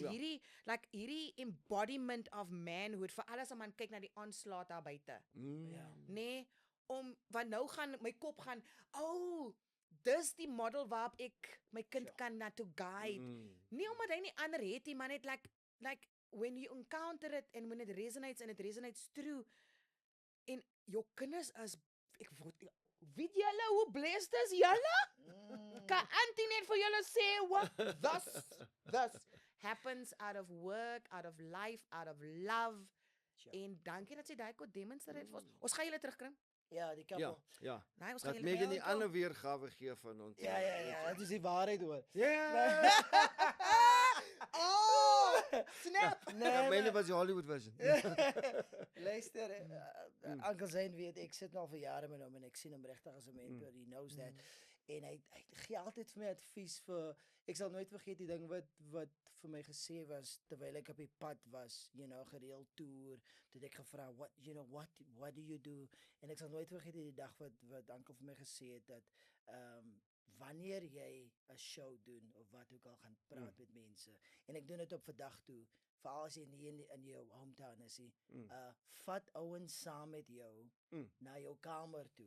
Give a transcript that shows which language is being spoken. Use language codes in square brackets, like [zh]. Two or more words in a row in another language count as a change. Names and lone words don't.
[af] Hierdie [en] embodiment of manhood, [af] vir alles as man kyk na die aanslaat daar buite. Nee, want nou gaan my kop gaan, dis die model waarop ek my kind kan na [en] to guide. [af] Nie omdat hy nie ander het nie, maar net [en] like when you encounter it and when it resonates true. [af] En jou kinders as, weet julle hoe blessed is julle? Kan auntie net vir julle sê [en] what this happens out of work, out of life, out of love. [af] Tja. En dankie dat jy daai kon [en] demonstrate vir ons. [af] Ons gaan julle terugkry. Ja, die Ja, kappel. ja. Nee, ons gaan Dat julle Megan die bel. ander weergawe gee van ons. Ja, dit is die waarheid hoor. Ja. [en] Oh, snap. [af] Ja, myne maar- was die [en] Hollywood version. [af] Luister, Uncle Zane weet, ek sit nou al vir jare met hom en ek sien hom regtig as 'n mentor, [en] he knows that. [af] En hy gee altyd vir my advies vir, ek sal nooit vergeet die ding wat vir my gesê was terwyl ek op die pad was, gereeld toer, toe ek gevra [en] what do you do? [af] En ek sal nooit vergeet die dag wat Uncle vir my gesê het dat wanneer jy 'n show doen of wat ook al gaan praat met mense en ek doen dit op vandag toe, veral as jy nie in jou hometown is nie, vat ouens saam met jou na jou kamer toe,